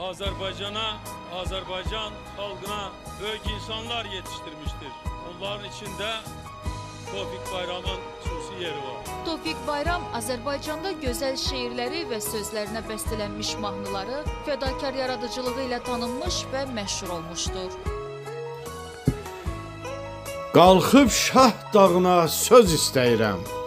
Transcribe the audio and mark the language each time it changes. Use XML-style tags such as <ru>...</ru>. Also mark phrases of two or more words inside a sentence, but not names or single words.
<tr>Azerbaycan'a, Azerbaycan halkına büyük insanlar yetiştirmiştir.</tr> <az>Onların içinde Tevfik Bayram'ın xüsusi yeri var. Tevfik Bayram Azərbaycanda gözəl şeirləri və sözlərinə bəstələnmiş mahnıları fədakar yaradıcılığı ilə tanınmış və məşhur olmuşdur. Qalxıb Şah dağına söz istəyirəm.</az>